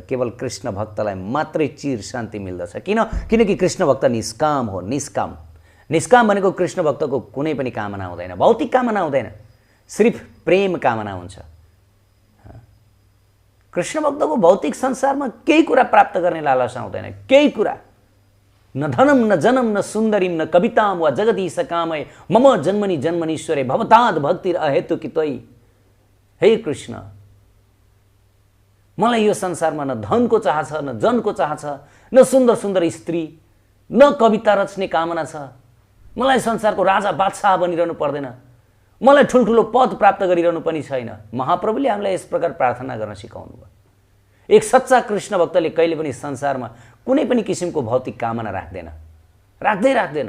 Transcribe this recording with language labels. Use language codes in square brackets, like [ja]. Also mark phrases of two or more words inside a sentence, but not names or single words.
[ne] केवल कृष्ण भक्तलाई मात्रै चिर शान्ति मिल्दछ। किनकि कृष्ण भक्त निष्काम हो। निष्काम, निष्काम भनेको कृष्ण भक्तको कुनै पनि कामना हुँदैन, भौतिक कामना हुँदैन, सिर्फ प्रेम कामना हुन्छ। कृष्ण भक्तको भौतिक संसारमा केही कुरा प्राप्त गर्ने लालसा हुँदैन, केही कुरा। [sa] न धनम न जनम न सुन्दरीम न कविताम वा जगदीश कामय मम जन्मनि जन्मनीश्वरे भवताद भक्तिर अहेतुकी त्वयि। [ne] हे कृष्ण, मलाई यो संसारमा न धनको चाह छ, न जनको चाह छ, न सुन्दर सुन्दर स्त्री, न कविता रच्ने कामना छ। मलाई संसारको राजा बादशाह बनिरहनु पर्दैन, मलाई ठुल्ठुलो पद प्राप्त गरिरहनु पनि छैन। महाप्रभुले हामीलाई यस प्रकार प्रार्थना गर्न सिकाउनु भयो। एक सच्चा कृष्ण भक्तले कहिले पनि संसारमा कुनै पनि किसिमको भौतिक कामना राख्दैन।